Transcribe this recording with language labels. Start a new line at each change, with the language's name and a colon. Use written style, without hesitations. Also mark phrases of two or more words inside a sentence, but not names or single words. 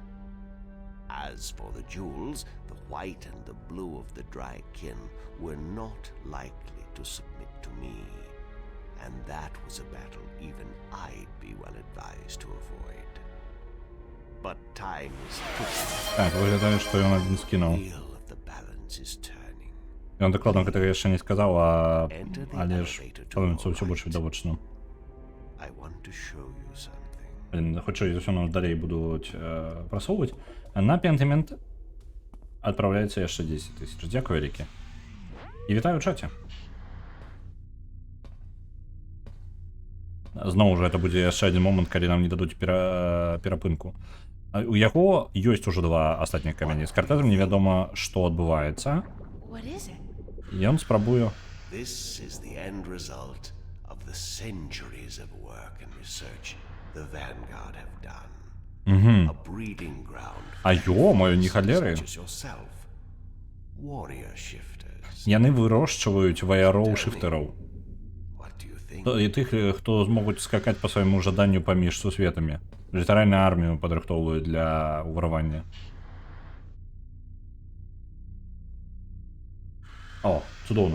English: As for the jewels, the white and the blue of the Drykin were not likely to submit to me. And that was a battle even I'd be well advised to avoid. But time is ticking.
Belarusian: Так, выглядае, што ён адзін скінуў. Ён дакладна гэтага яшчэ не сказаў, але ж становіцца ўсё больш відавочным. Хутчэй за ўсё нас далей будуць прасоўваць. На пентамент адпраўляецца яшчэ 10 000. Дзякуй вялікі. І вітаю ў чаце. Зноў жа, гэта будзе яшчэ адзін момант, калі нам не дадуць перапынку. У яго ёсць ужо 2 астатніх камяні. З Картезам невядома, што адбываецца. Ён спрабую.
English: This is the end result of the centuries of work and research the Vanguard have done. A breeding ground.
Belarusian: А ё-моё, не халеры.
English: Warrior shifters.
Belarusian: Яны вырошчваюць ваяроў-шыфтэраў. І тых, хто змогуць скакаць па свайму жаданню паміж сусветамі. Літаральна армію падрыхтоўваюць для ўварвання. О, цудоўна.